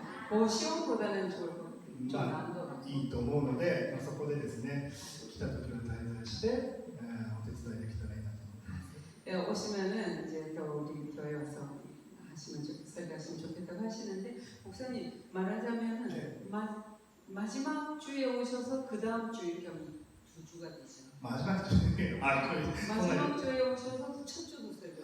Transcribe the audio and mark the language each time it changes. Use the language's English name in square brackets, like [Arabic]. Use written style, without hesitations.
[Korean] 고시원보다는 좋을 것 같아요. 좀 난도 [Japanese] いいと思うので、そこでですね、来た時は滞在して、お手伝いできたらいいなと思います。 [Korean] 오시면은 이제 또 우리 교회 와서 설교하시면 좋겠다고 하시는데 목사님 말하자면은 네. 마지막 주에 오셔서 그 다음 주 이렇게 하면 2주가 되죠. 마지막 주에 마지막 주에 오셔서 첫 주도 설교하시고